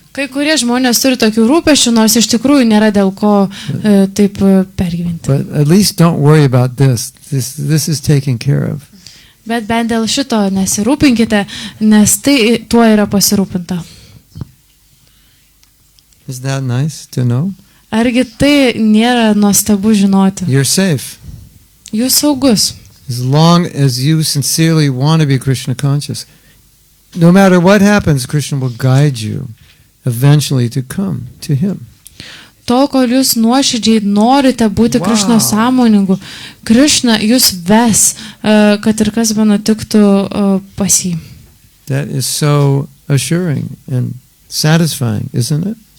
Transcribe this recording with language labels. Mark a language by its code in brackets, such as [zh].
[lt] Kai kurie žmonės turi tokių rūpesčių, nors iš tikrųjų nėra dėl ko taip pergyventi. [en] But at least don't worry about this. This is taken care of. [lt] Bet bent dėl šito nesirūpinkite, nes tai tuo yra pasirūpinta. [en] Is that nice to know? [lt] Argi tai nėra nuostabu žinoti? [en] You're safe. [lt] Jūs saugus. [en] As long as you sincerely want to be Krishna conscious, no matter what happens, Krishna will guide you eventually to come to Him. [lt] Tol, kol jūs nuoširdžiai norite būti Krišno sąmoningu, Krišna jūs ves, kad ir kas nutiktų pas jį. [en] That is so assuring and satisfying, isn't it?